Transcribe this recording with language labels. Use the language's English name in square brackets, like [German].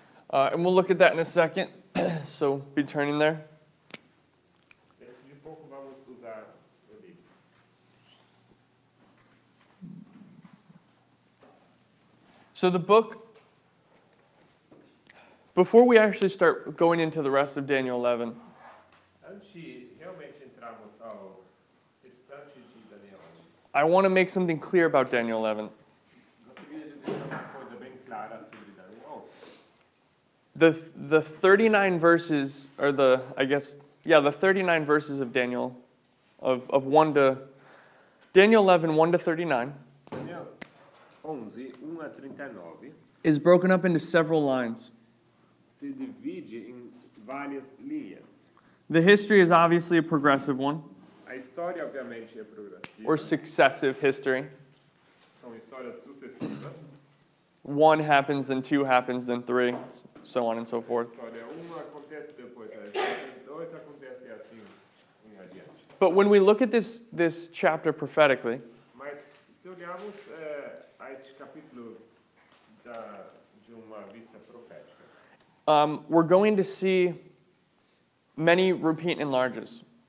[English] And we'll look at that in a second, so be turning there. [Portuguese] Dentro de pouco vamos usar o livro. [English] So the book, before we actually start going into the rest of Daniel 11, [Portuguese] Antes de realmente entrarmos ao restante de Daniel 11, [English] I want to make something clear about Daniel 11. [Portuguese] gostaria de deixar uma coisa bem clara sobre Daniel 11. [English] The 39 verses, or the 39 verses of Daniel, of Daniel 11, 1 to 39, [Portuguese] Daniel 11, 1 a 39, [English] is broken up into several lines. [Portuguese] se divide em várias linhas. [English] The history is obviously a progressive one, [Portuguese] A história, obviamente, é progressiva. [English] or successive history. [Portuguese] São histórias sucessivas. [English] 1 happens, then 2 happens, then 3, so on and so [Portuguese] A [English] forth. [Portuguese] história 1 acontece depois, a história 2 acontece assim em adiante. [English] But when we look at this chapter prophetically, [Portuguese] Mas se olharmos a este capítulo de uma vista profética, [English] we're going to see many repeat enlarges.